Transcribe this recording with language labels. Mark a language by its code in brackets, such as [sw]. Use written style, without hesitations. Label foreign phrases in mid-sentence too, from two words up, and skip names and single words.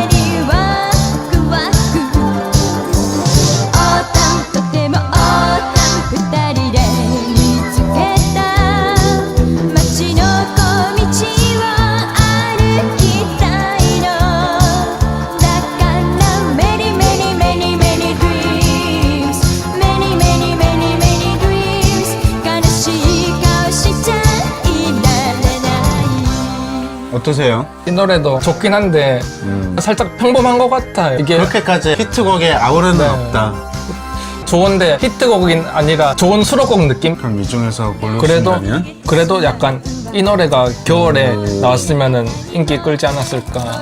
[ja] にワクワクオータムとてもオータム二人で見つけた街の小道を歩きたいのだからメリメリメリメリ dreams メリメリメリメリ dreams 悲しい顔しちゃいられない [ko] 어떠세요? 이 노래도 좋긴 한데 살짝 평범한 것 같아요. 이게 그렇게까지 히트곡에 아우르는 네. 없다. 좋은데 히트곡인 아니라 좋은 수록곡 느낌? 그럼 이 중에서 그래도 고르신다면? 그래도 약간 이 노래가 겨울에 나왔으면은 인기 끌지 않았을까.